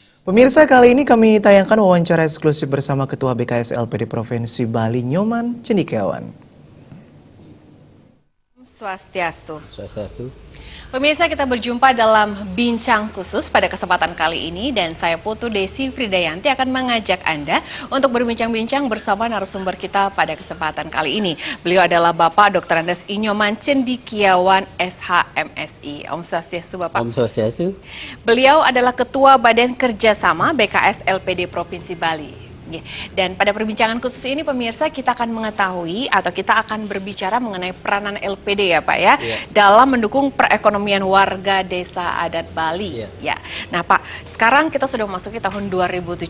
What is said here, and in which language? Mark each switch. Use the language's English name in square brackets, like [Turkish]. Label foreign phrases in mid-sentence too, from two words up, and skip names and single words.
[Indonesian] Pemirsa, kali ini kami tayangkan wawancara eksklusif bersama Ketua BKS LPD Provinsi Bali, Nyoman Cendekiawan. Swastiastu. Swastiastu. Pemirsa, kita berjumpa dalam bincang khusus pada kesempatan kali ini dan saya Putu Desi Fridayanti akan mengajak Anda untuk berbincang-bincang bersama narasumber kita pada kesempatan kali ini. Beliau adalah Bapak Dr. Andes Nyoman Cendekiawan, SHMSI. Om Swastiastu, Bapak. Om Swastiastu. Beliau adalah Ketua Badan Kerjasama BKS LPD Provinsi Bali. Dan pada perbincangan khusus ini pemirsa kita akan mengetahui atau kita akan berbicara mengenai peranan LPD ya Pak ya, dalam mendukung perekonomian warga desa adat Bali. Ya. Nah Pak, sekarang kita sudah memasuki tahun 2017.